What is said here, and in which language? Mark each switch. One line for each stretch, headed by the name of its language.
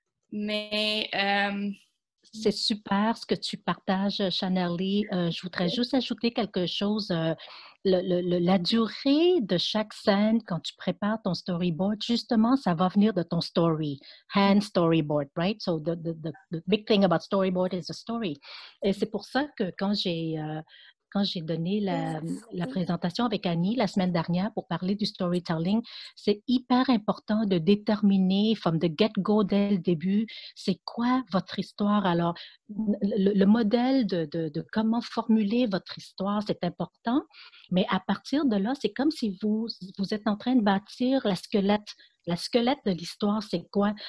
French: Mais... C'est super ce que tu partages, Chanelly. Je voudrais juste ajouter quelque chose. La durée de chaque scène, quand tu prépares ton storyboard, justement, ça va venir de ton hand storyboard,
English: right? So the big thing about storyboard is the story.
French: Et c'est pour ça que quand j'ai donné la présentation avec Annie la semaine dernière pour parler du storytelling, c'est hyper important de déterminer
English: from the get-go
French: dès le début, c'est quoi votre histoire. Alors, le modèle de comment formuler votre histoire, c'est important, mais à partir de là, c'est comme si vous êtes en train de bâtir la squelette de l'histoire, c'est quoi?